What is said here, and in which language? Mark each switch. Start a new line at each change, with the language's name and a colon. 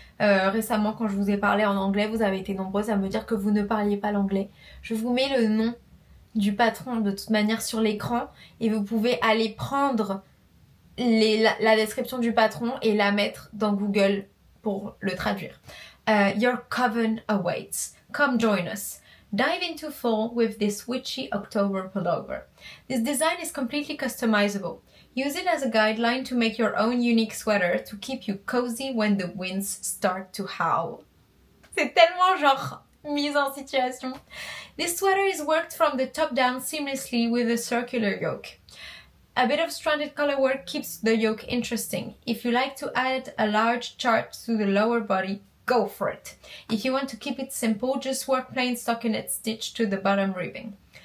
French: Récemment, quand je vous ai parlé en anglais, vous avez été nombreuses à me dire que vous ne parliez pas l'anglais. Je vous mets le nom du patron de toute manière sur l'écran et vous pouvez aller prendre la description du patron et la mettre dans Google pour le traduire.
English: Your coven awaits. Come join us. Dive into fall with this witchy October pullover. This design is completely customizable. Use it as a guideline to make your own unique sweater to keep you cozy when the winds start to howl.
French: C'est tellement genre mise en situation.
English: This sweater is worked from the top down seamlessly with a circular yoke. A bit of stranded color work keeps the yoke interesting. If you like to add a large chart to the lower body, go for it. If you want to keep it simple, just work plain stockinette stitch to the bottom ribbing.